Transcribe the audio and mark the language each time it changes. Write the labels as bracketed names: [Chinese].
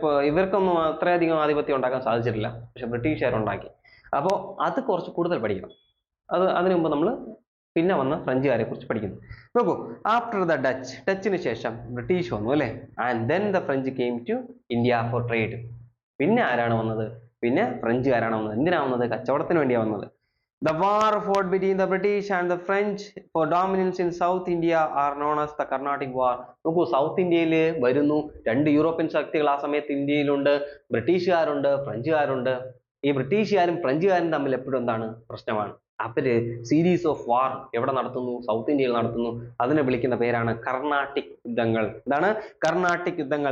[Malayalam] ഇവർക്കൊന്നും അത്രയധികം ആധിപത്യം ഉണ്ടാക്കാൻ സാധിച്ചിട്ടില്ല, പക്ഷെ ബ്രിട്ടീഷുകാരുണ്ടാക്കി. അപ്പോൾ അത് കുറച്ച് കൂടുതൽ പഠിക്കണം. അതിനു മുമ്പ് നമ്മൾ പിന്നെ വന്ന ഫ്രഞ്ചുകാരെ കുറിച്ച് പഠിക്കുന്നു. നോക്കൂ, [English] after the [Malayalam] ഡച്ചിന് ശേഷം ബ്രിട്ടീഷ് വന്നു അല്ലേ. [English] And then the French came to India for trade. [Malayalam] പിന്നെ ആരാണ് വന്നത്? പിന്നെ ഫ്രഞ്ചുകാരാണ് വന്നത്. എന്തിനാ വന്നത്? കച്ചവടത്തിന് വേണ്ടിയാണ് വന്നത്. [English] The war fought between the British and the French for dominance in South India are known as the Carnatic War. [Malayalam] നോക്കൂ, സൗത്ത് ഇന്ത്യയിൽ വരുന്നു 2 യൂറോപ്യൻ ശക്തികൾ ആ സമയത്ത് ഇന്ത്യയിലുണ്ട്. ബ്രിട്ടീഷുകാരുണ്ട്, ഫ്രഞ്ചുകാരുണ്ട്. ഈ ബ്രിട്ടീഷുകാരും ഫ്രഞ്ചുകാരും തമ്മിൽ എപ്പോഴും എന്താണ് പ്രശ്നമാണ്. അവര് [English] series of war [Malayalam] എവിടെ നടത്തുന്നു? സൗത്ത് ഇന്ത്യയിൽ നടത്തുന്നു. അതിനെ വിളിക്കുന്ന പേരാണ് കർണാട്ടിക് യുദ്ധങ്ങൾ. എന്താണ്? കർണാട്ടിക് യുദ്ധങ്ങൾ.